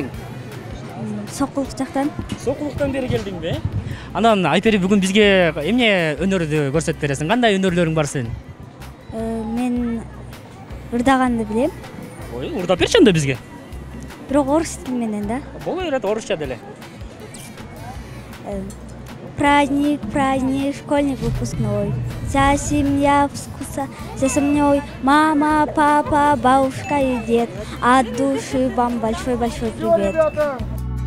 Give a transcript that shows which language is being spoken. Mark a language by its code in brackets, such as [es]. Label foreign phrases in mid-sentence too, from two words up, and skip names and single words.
[ky] Сокулук жактан. Сокулуктан бери келдиңби? Анан Айпери бүгүн бизге эмне өнөрдү көрсөтүп бересиң? Кандай өнөрлөрүң бар сенин? Мен ырдаганды билем. Ой, урдап берчи анда бизге. Бирок орус тили менен да. Боло берет орусча деле. [ru] Праздник, праздник, школьник выпускной. Вся семья вся со мной. Мама, папа, бабушка и дед. От души вам большой-большой привет.